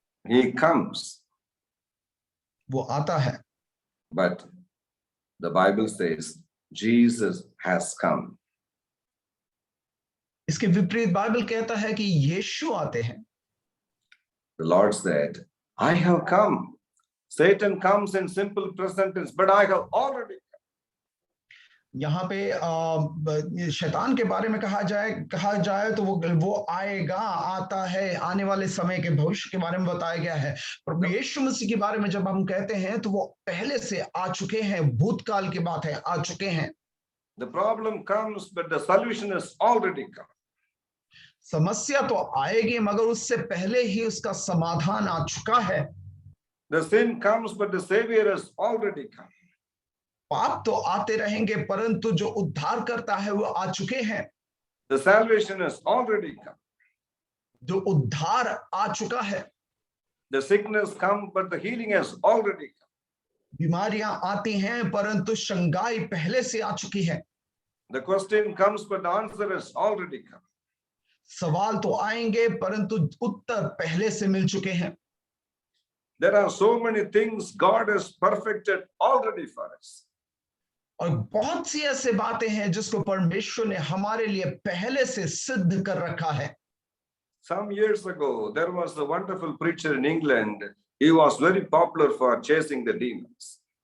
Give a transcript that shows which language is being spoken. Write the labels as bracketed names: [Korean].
[English] He comes. [Hindi] वो आता है। [English] But the Bible says Jesus has come. [Hindi] इसके विपरीत बाइबल कहता है कि यीशु आते हैं। [English] The Lord said, I have come. Satan comes in simple present tense, but I have already come. [Hindi] यहाँ पे शैतान के बारे में कहा जाए तो वो आएगा, आता है, आने वाले समय के भविष्य के बारे में बताया गया है। प्रभु यीशु मसीह के बारे में जब हम कहते हैं तो वो पहले से आ चुके हैं, भूतकाल की बात है, आ चुके हैं। [English] The problem comes, but the solution is already come. [Hindi] समस्या तो आएगी मगर उससे पहले ही उसका समाधान आ चुका है। [English] The sin comes, but the Savior has already come. [Hindi] पाप तो आते रहेंगे परंतु जो उद्धार करता है वो आ चुके हैं। [English] The salvation has already come. [Hindi] जो उद्धार आ चुका है। [English] The sickness comes, but the healing has already come. [Hindi] बीमारियां आती हैं परंतु शंगाई पहले से आ चुकी है। [English] The question comes, but the answer has already come. [Hindi] सवाल तो आएंगे परंतु उत्तर पहले से मिल चुके हैं। [English] There are so many things God has perfected already for us. [Hindi] और बहुत सी ऐसे बातें हैं जिसको परमेश्वर ने हमारे लिए पहले से सिद्ध कर रखा है। [English] Some years ago, there was a wonderful preacher in England. He was very popular for chasing the demons.